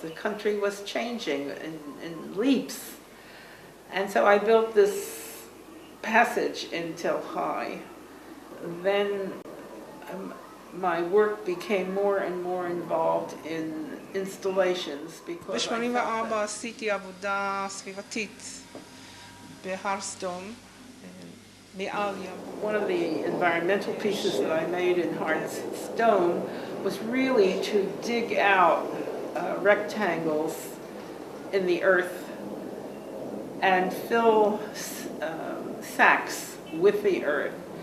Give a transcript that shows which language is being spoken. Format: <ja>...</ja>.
<en>The country was changing in leaps. And so I built this passage in Tel Hai. Then my work became more and more involved in installations because</en> <he>ב-84 עשיתי עבודה סביבתית בהר סדום, מעל ים.</he> <en>One of the environmental pieces that I made in hard stone was really to dig out rectangles in the earth and fill sacks with the earth.</en>